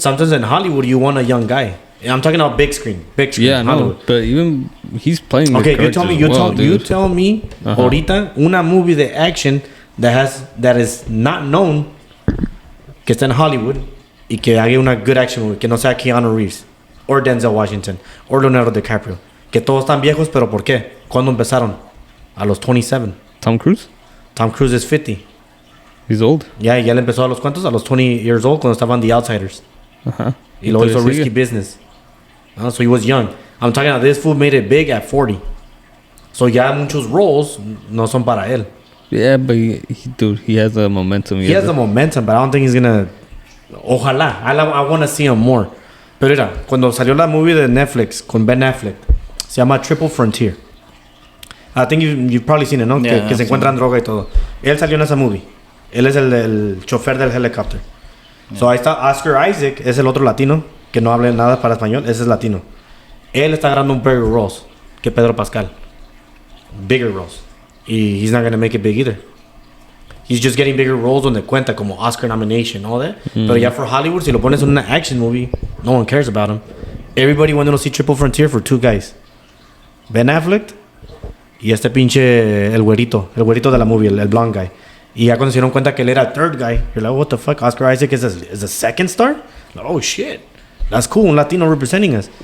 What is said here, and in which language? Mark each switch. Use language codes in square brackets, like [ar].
[en] Sometimes in Hollywood you want a young guy. I'm talking about big screen. Yeah, Hollywood. No, but even he's playing. [es] Okay, you tell me, ahorita una movie de action [en] that is not known, [es] que está en Hollywood y que haga una good action movie, que no sea Keanu Reeves or Denzel Washington or Leonardo DiCaprio, que todos están viejos, pero ¿por qué? ¿Cuándo empezaron? A los 27. [en] Tom Cruise is 50. He's old. [es] Ya él empezó a los cuantos, a los [en] 20 years old, [es] cuando estaban The Outsiders. Ajá. Y luego hizo Entonces [en] Risky [es] sigue. [en] Business. So he was young. I'm talking about this fool made it big at 40. [es] So ya muchos roles no son para él. [en] Yeah, but dude, he has the momentum. He has the momentum, but I don't think he's gonna. Ojalá. I want to see him more. [es] Pero mira, cuando salió la movie de Netflix con Ben Affleck, se llama Triple Frontier. [en] I think you've probably seen it, ¿no? Yeah, [es] que se encuentran droga y todo. Él salió en esa movie. Él es el chofer del helicóptero. Yeah. So ahí está Oscar Isaac, es el otro latino que no habla nada para español, ese es latino. Él está agarrando un bigger roles que Pedro Pascal. [en] Bigger roles. Y he's not going to make it big either. He's just getting bigger roles [es] donde cuenta como [en] Oscar nomination, all that. [es] Pero ya for Hollywood, si lo pones en una action movie, [en] no one cares about him. Everybody wanted to see Triple Frontier for two guys. [es] Ben Affleck y este pinche, el güerito de la movie, el blonde guy. Y ya cuando se dieron cuenta que él era el third guy, [en] you're like, what the fuck? Oscar Isaac is a second star? Like, oh shit. That's cool, un latino representing us.